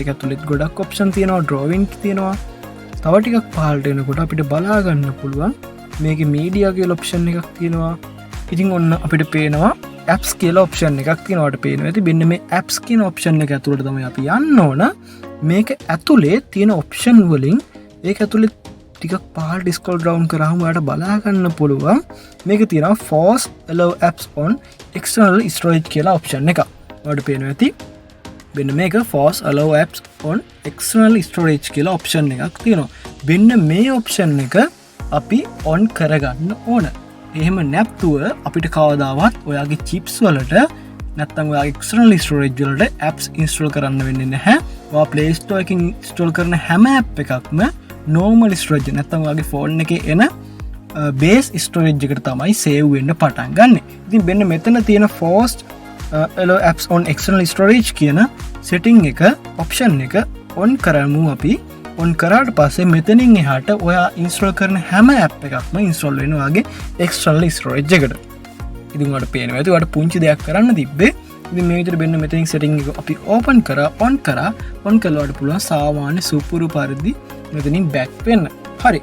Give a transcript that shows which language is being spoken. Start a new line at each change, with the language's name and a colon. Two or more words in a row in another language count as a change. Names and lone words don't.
Sinhala: ඒක ඇතුළේ ගොඩක් option තියෙනවා. drawing තියෙනවා. තව ටිකක් පහළට එනකොට අපිට බලා ගන්න පුළුවන් මේකේ media කියලා option එකක් තියෙනවා. ඉතින් ඔන්න අපිට පේනවා apps කියලා ඔප්ෂන් එකක් තියෙනවට පේනවා ඇති. මෙන්න මේ apps කියන ඔප්ෂන් එක ඇතුළට තමයි අපි යන්න ඕන. මේක ඇතුලේ තියෙන ඔප්ෂන් වලින් ඒක ඇතුලේ ටිකක් පහළට
English: scroll down
Sinhala: කරාම ඔයාලට බලා ගන්න පුළුවන් මේක තියෙනවා
English: force allow apps on external storage
Sinhala: කියලා ඔප්ෂන් එකක්. ඔයාලට පේනවා ඇති. මෙන්න මේක
English: force allow apps on external storage
Sinhala: කියලා ඔප්ෂන් එකක් තියෙනවා. මෙන්න මේ ඔප්ෂන් එක අපි on කරගන්න ඕන. එහෙම නැත්තුව අපිට කවදාවත් ඔයාගේ chips වලට නැත්නම් ඔයාගේ
English: external storage
Sinhala: වලට
English: apps install
Sinhala: කරන්න වෙන්නේ නැහැ. ඔයා Play Store එකකින් install කරන හැම app එකක්ම
English: normal storage
Sinhala: නැත්නම් ඔයාගේ phone එකේ එන
English: base storage
Sinhala: එකට තමයි save වෙන්න පටන් ගන්න. ඉතින් මෙන්න මෙතන තියෙන
English: forced allow apps on external storage
Sinhala: කියන setting එක option එක on කරමු අපි. on කරාට පස්සේ මෙතනින් එහාට ඔයා install කරන හැම app එකක්ම install වෙනවා ඔයාගේ
English: external storage
Sinhala: එකට. ඉතින් ඔයාලට පේනවා ඇති ඔයාලට පුංචි දෙයක් කරන්න තිබ්බේ. ඉතින් මේ විදිහට මෙන්න මෙතනින් setting එක අපි open කරා on කළාට පුළුවන් සාමාන්‍ය සුපුරු පරිදි මෙතනින් back වෙන්න. හරි.